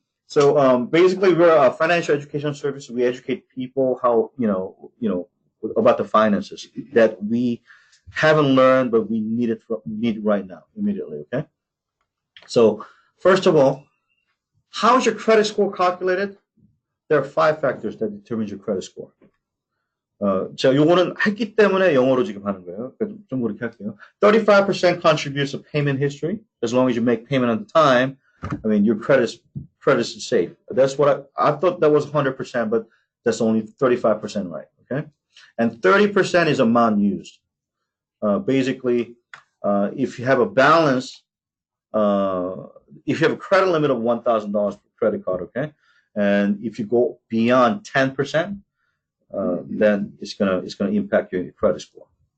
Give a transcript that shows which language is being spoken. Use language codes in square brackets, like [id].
[en] So basically, we're a financial education service. We educate people how about the finances that we haven't learned, but we need right now, immediately. Okay. So first of all, how is your credit score calculated? There are 5 factors that determine your credit score. [ko] 제가 요거는 했기 때문에 영어로 지금 하는 거예요. 좀 그렇게 할게요. [en] 35% contributes to payment history. As long as you make payment on time, I mean, your credit is safe. That's what I thought that was 100%, but that's only 35% right. Okay. And 30% is amount used. Basically, if you have a balance, if you have a credit limit of $1,000 per credit card, okay, and if you go beyond 10%, then it's gonna impact your credit score.